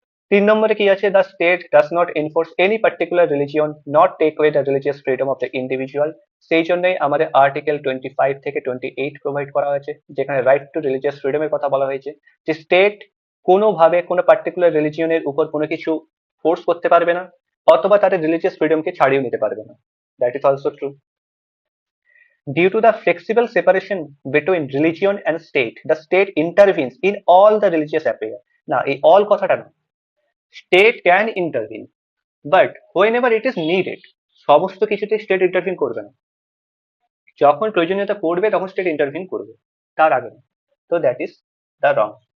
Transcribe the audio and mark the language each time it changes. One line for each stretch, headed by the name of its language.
Bangla: 3 নম্বরে কি আছে,
English: The state does not enforce any particular religion, not take way the religious freedom of the individual.
Bangla: সেই জন্যই আমাদের আর্টিকেল 25 থেকে 28 প্রোভাইড করা হয়েছে, যেখানে রাইট টু রিলিজিয়াস ফ্রিডমের কথা বলা হয়েছে, যে স্টেট কোনোভাবে কোনো পার্টিকুলার রিলিজিয়নের উপর কোনো কিছু ফোর্স করতে পারবে না, অথবা তাদের রিলিজিয়াস ফ্রিডমকে ছাড়িয়ে নিতে পারবে না।
English: That is also true. Due to the flexible separation between religion and state, the state intervenes in all the religious affairs.
Bangla: না, এই all কথাটা না,
English: State can intervene, but whenever it is needed.
Bangla: সমস্ত কিছুতে স্টেট ইন্টারভিন করবে না, যখন প্রয়োজনীয়তা পড়বে তখন স্টেট ইন্টারভিন করবে, তার আগে না।
English: তো that is the wrong.